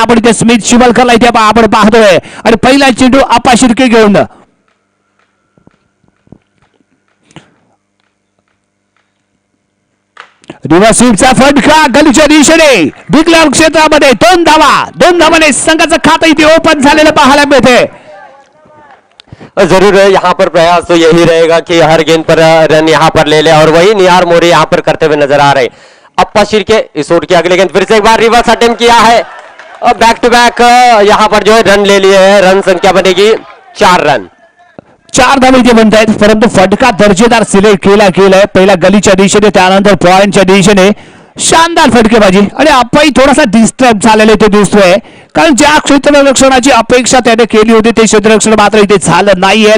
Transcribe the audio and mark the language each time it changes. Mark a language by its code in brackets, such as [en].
[mr] आपण इथे स्मित शिवलकरला इथे आपण पाहतोय आणि पहिला चेंडू आप्पा शिर्के घेऊन. रिव्हर्स स्वीपचा फटका गलीच्या दिशेने डिक्लेअर क्षेत्रामध्ये 2 धावाने संघाचं खातं इथे ओपन झालेलं पाहायला मिळते. [hi] जरूर यहाँ पर प्रयास तो यही रहेगा कि हर गेंद पर रन यहाँ पर ले ले और वही निहार मोरे यहाँ पर करते हुए नजर आ रहे. अप्पा शिर्के इस ओवर की अगली गेंद फिर से एक बार रिवर्स अटेम्प्ट किया है. बैक टू बैक यहाँ पर जो है रन ले लिए हैं. रन संख्या बनेगी 4 रन. [mr] 4 धावा इथे बनतायत, परंतु फटका दर्जेदार सिलेक्ट केलाय. पहिला गलीच्या दिशेने, त्यानंतर पॉइंटच्या दिशेने शानदार फटकेबाजी. आणि आप्पाही थोडासा डिस्टर्ब झालेले ते दिसतोय, कारण ज्या क्षेत्ररक्षणाची अपेक्षा त्याने केली होती ते क्षेत्ररक्षण मात्र इथे झालं नाहीये.